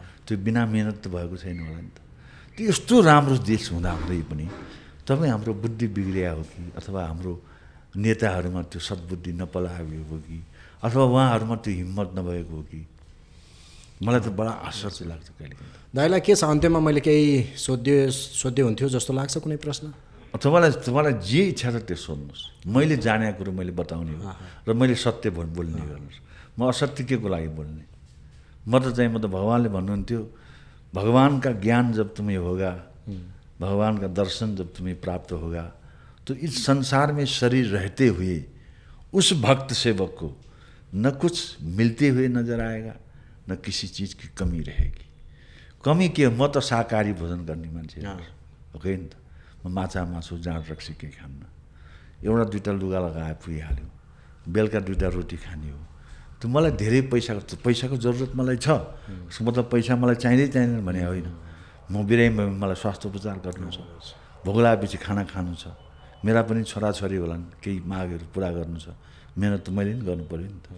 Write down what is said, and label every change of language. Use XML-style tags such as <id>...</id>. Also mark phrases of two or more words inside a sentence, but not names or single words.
<ne>त्यो बिना मेहनत त भएको छैन होला नि त। त्यो यस्तो राम्रो देश हुँदाहुँदै पनि तपाईँ हाम्रो बुद्धि बिग्रिया हो कि, अथवा हाम्रो नेताहरूमा त्यो सद्बुद्धि नपलाएको हो कि, अथवा उहाँहरूमा त्यो हिम्मत नभएको हो कि, मलाई त बडा आश्चर्य लाग्छ कहिलेकाहीँ। दाइलाई के छ अन्त्यमा मैले केही सोध्यो हुन्थ्यो जस्तो लाग्छ कुनै प्रश्न? तपाईँलाई जे इच्छा छ त्यो सोध्नुहोस्। मैले जानेको कुरो मैले बताउने हो र मैले सत्य बोल्ने गर्नुहोस्। म असत्य के को लागि बोल्ने? म त चाहिँ म त भगवान्ले भन्नुहुन्थ्यो</ne> <hi>भगवान का ज्ञान जब तुम्हें होगा, भगवान का दर्शन जब तुम्हें प्राप्त होगा, तो इस संसार में शरीर रहते हुए उस भक्त सेवक को न कुछ मिलते हुए नजर आएगा, न किसी चीज़ की कमी रहेगी।</hi> <ne>कमी के? म त शाकाहारी भोजन गर्ने मान्छे हो कि नि त। म माछा मासु जाँड रक्सी केही खान्न। एउटा दुईवटा लुगा लगाए पुगिहाल्यो। बेलुका 2टा रोटी खाने हो। त मलाई धेरै पैसाको जरुरत मलाई छ। मतलब पैसा मलाई चाहिँदैन भने होइन। म बिरामी भयो, मलाई स्वास्थ्य उपचार गर्नु छ, भोक लागेपछि खाना खानु छ, मेरा पनि छोराछोरी होलान्, केही मागहरू पुरा गर्नु छ, मेहनत त मैले पनि गर्नु पऱ्यो नि त।</ne>